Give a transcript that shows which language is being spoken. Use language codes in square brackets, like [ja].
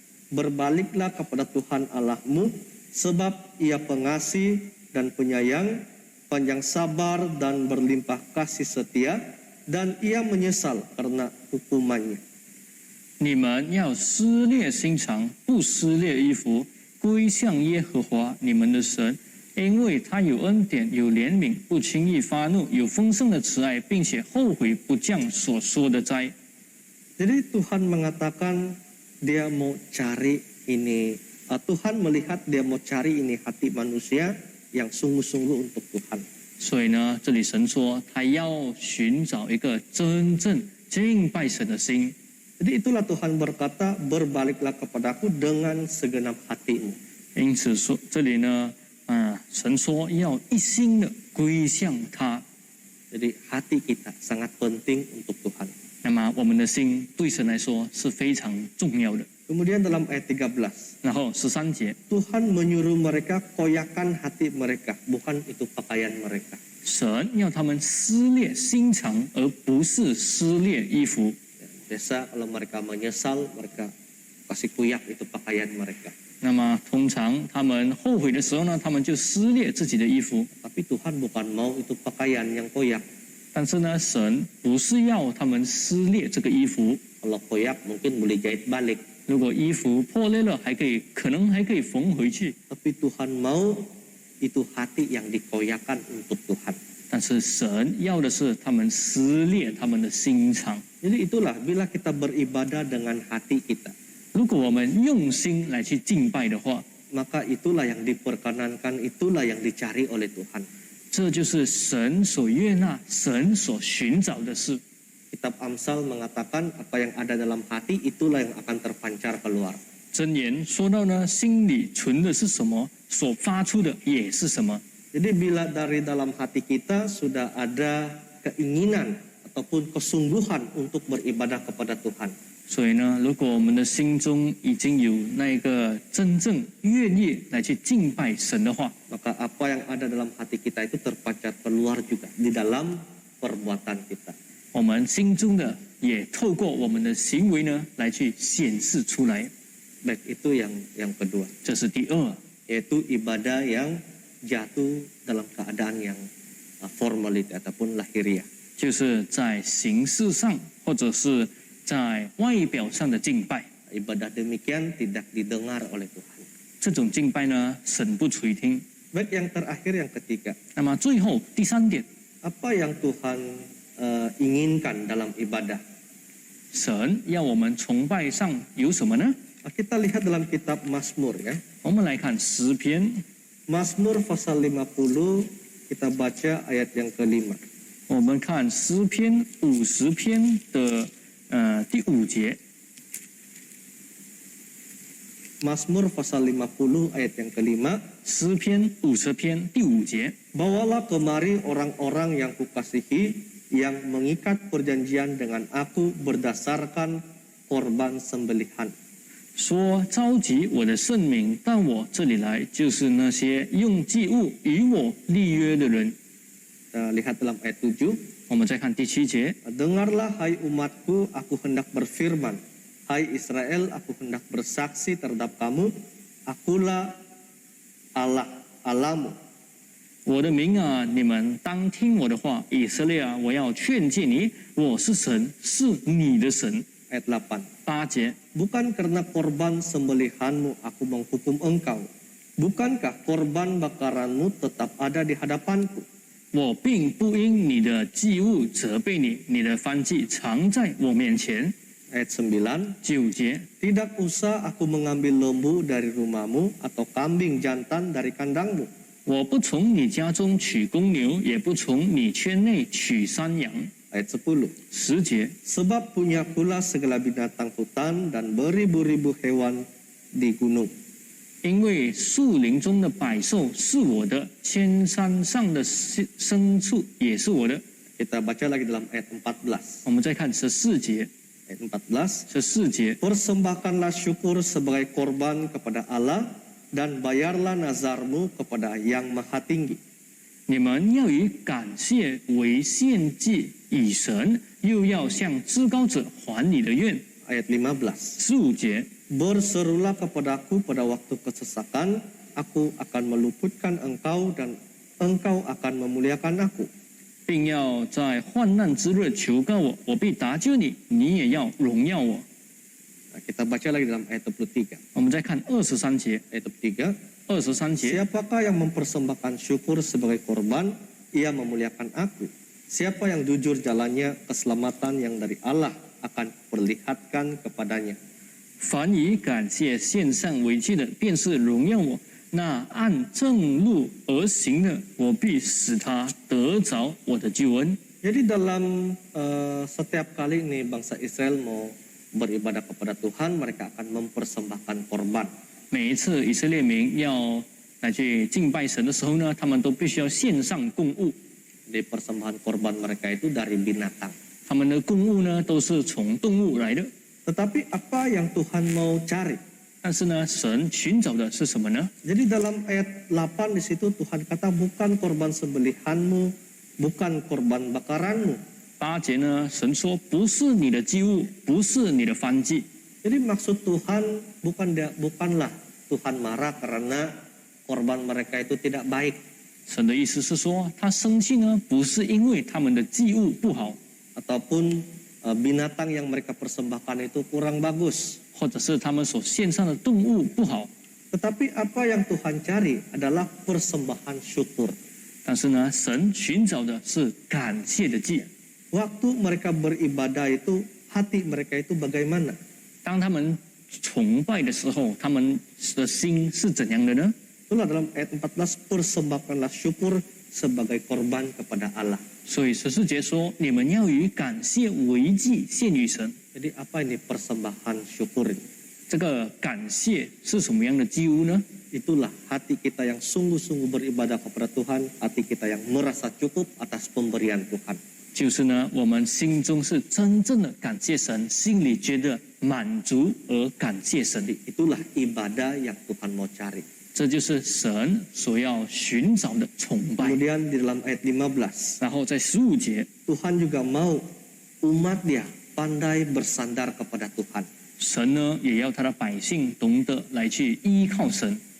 [id] Berbaliklah kepada Tuhan Allahmu, sebab Ia pengasih dan penyayang, panjang sabar dan berlimpah kasih setia, dan Ia menyesal karena hukumannya. [zh] 你们要撕裂心肠，不撕裂衣服，归向耶和华你们的神，因为他有恩典，有怜悯，不轻易发怒，有丰盛的慈爱，并且后悔不降所说的灾。 [id] Jadi Tuhan mengatakan Dia mau cari ini, Tuhan melihat Dia mau cari ini hati manusia yang sungguh-sungguh untuk Tuhan. [zh] 所以呢，这里神说他要寻找一个真正敬拜神的心。 [id] Jadi itulah Tuhan berkata, berbaliklah kepadaku dengan segenap hatimu. [zh] 因此说，这里呢，神说要一心的归向他。 [id] Jadi hati kita sangat penting untuk Tuhan. 那 [zh] 那么我们的心对神来说是非常重要的。 [id] Kemudian dalam ayat 13, [zh] 然后13节， [id] Tuhan menyuruh mereka koyakan hati mereka, bukan itu pakaian mereka. [zh] 神要他们撕裂心肠，而不是撕裂衣服。 [id] Biasa kalau mereka menyesal, mereka kasih kuyak itu pakaian mereka. [zh] 那么通常他们后悔的时候呢，他们就撕裂自己的衣服。 [id] Tapi Tuhan bukan mau itu pakaian yang koyak. [zh] 但是呢，神不是要他们撕裂这个衣服。 [id] Kalau koyak mungkin boleh jahit balik. [zh] 如果衣服破裂了，可能还可以缝回去。 [id] Tapi Tuhan mau itu hati yang dikoyakan untuk Tuhan. [zh] 但是神要的是他们撕裂他们的心肠。 [id] Jadi itulah bila kita beribadah dengan hati kita, [zh] 如果我们用心来去敬拜的话， [id] maka itulah yang diperkenankan, itulah yang dicari oleh Tuhan. [zh] 这就是神所悦纳、神所寻找的事。 [id] Kitab Amsal mengatakan apa yang ada dalam hati itulah yang akan terpancar keluar. [zh] 箴言说到呢，心里存的是什么，所发出的也是什么。 [id] Jadi bila dari dalam hati kita sudah ada keinginan ataupun kesungguhan untuk beribadah kepada Tuhan, [zh] 所以呢，如果我们的心中已经有那个真正愿意来去敬拜神的话， [id] maka apa yang ada dalam hati kita itu terpancar keluar juga di dalam perbuatan kita. [zh] 我们心中的也透过我们的行为呢来去显示出来。 [id] Baik, itu yang kedua, [zh] 这是第二， [id] yaitu ibadah yang jatuh dalam keadaan yang formality ataupun lahiriah. [zh] 就是在形式上或者是在外表上的敬拜。 [id] Ibadah demikian tidak didengar oleh Tuhan. [zh] 这种敬拜呢，神不垂听。 [id] Baik, yang terakhir yang ketiga, [zh] 那么最后第三点， [id] apa yang Tuhan inginkan dalam ibadah? [zh] 神要我们崇拜上有什么呢？ [id] Kita lihat dalam kitab Mazmur ya. [zh] 我们来看诗篇， [id] Mazmur pasal 50, kita baca ayat yang kelima. [zh] 我们看诗篇50篇的第5节。 [id] Mazmur pasal 50 ayat yang kelima. [zh] 诗篇50篇第5节， [id] Bawalah kemari orang-orang yang kukasihi, yang mengikat perjanjian dengan aku berdasarkan korban sembelihan. [zh] 说召集我的圣民到我这里来，就是那些用祭物与我立约的人。 [id] Kita lihat dalam ayat 7. [zh] 我们再看第7节， [id] Dengarlah hai umatku, aku hendak berfirman. Hai Israel, aku hendak bersaksi terhadap kamu. Akulah Allah, Allahmu. [zh] 我的民啊，你们当听我的话。以色列啊，我要劝诫你，我是神，是你的神。 [id] Ayat 8. [zh] 8节， [id] Bukan karena korban sembelihanmu aku menghukum engkau. Bukankah korban bakaranmu tetap ada di hadapanku? [zh] 我并不因你的祭物责备你，你的燔祭常在我面前。 [id] Ayat 9. [zh] 9节， [id] Tidak usah aku mengambil lembu dari rumahmu atau kambing jantan dari kandangmu. [zh] 我不从你家中取公牛，也不从你圈内取山羊。 [id] Ayat 10. [zh] 10节， [id] Sebab punya pula segala binatang hutan dan beribu-ribu hewan di gunung. [zh] 因为树林中的百兽是我的，千山上的牲畜也是我的。 [id] Kita baca lagi dalam ayat 14. [zh] 我们再看14节， [id] Ayat 14. [zh] 14节， [id] Persembahkanlah syukur sebagai korban kepada Allah dan bayarlah nazarmu kepada Yang Maha Tinggi. [zh] 你们要以感谢为献祭以神，又要向至高者还你的愿。 [id] Ayat 15. [zh] 15节， [id] Berserulah kepadaku pada waktu kesesakan, aku akan meluputkan engkau dan engkau akan memuliakan aku. [zh] 并要在患难之日求告我，我必搭救你，你也要荣耀我。 [id] Nah, kita baca lagi dalam ayat 23. [zh] 我们再看23节， [id] Ayat 23. [zh] 23节， [id] Siapakah yang mempersembahkan syukur sebagai korban? Ia memuliakan aku. Siapa yang jujur jalannya, keselamatan yang dari Allah akan perlihatkan kepadanya. [zh] 凡以感谢献上为祭的，便是荣耀我；那按正路而行的，我必使他得着我的救恩。 [id] Jadi dalam setiap kali ini bangsa Israel mau beribadah kepada Tuhan, mereka akan mempersembahkan korban. [zh] 每一次以色列民要来去敬拜神的时候呢，他们都必须要献上供物。 [id] Di persembahan korban mereka itu dari binatang. [zh] 他们的供物呢都是从动物来的。 [id] Tetapi apa yang Tuhan mau cari? [zh] 但是呢，神寻找的是什么呢？ [id] Jadi dalam ayat 8 di situ Tuhan kata bukan korban sembelihanmu, bukan korban bakaranmu. [zh] 8节呢，神说不是你的祭物，不是你的燔祭。 [id] Jadi maksud Tuhan bukanlah Tuhan marah karena korban mereka itu tidak baik, [zh] 神的意思是说，他生气呢，不是因为他们的祭物不好， [id] ataupun binatang yang mereka persembahkan itu kurang bagus. [zh] 或者是他们所献上的动物不好， [id] Tetapi apa yang Tuhan cari adalah persembahan syukur. [zh] 但是呢，神寻找的是感谢的祭。 [id] Waktu mereka beribadah itu, hati mereka itu bagaimana? [zh] 当他们崇拜的时候，他们的心是怎样的呢？ [id] Itulah dalam ayat 14, persembahkanlah syukur sebagai korban kepada Allah. [zh] 所以14节说，你们要以感谢为祭献与神。 [id] Jadi apa ini persembahan syukur ini? [zh] 这个感谢是什么样的祭物呢？ [id] Itulah hati kita yang sungguh-sungguh beribadah kepada Tuhan, hati kita yang merasa cukup atas pemberian Tuhan. [zh] 就是呢，我们心中是真正的感谢神，心里觉得满足而感谢神的， [id] Itulah ibadah yang Tuhan mau cari. [zh] 这就是神所要寻找的崇拜。 [id] Kemudian di dalam ayat 15, [zh] 然后在15节， [id] Tuhan juga mau umat dia pandai bersandar kepada Tuhan. [zh] 神呢也要他的百姓懂得来去依靠神。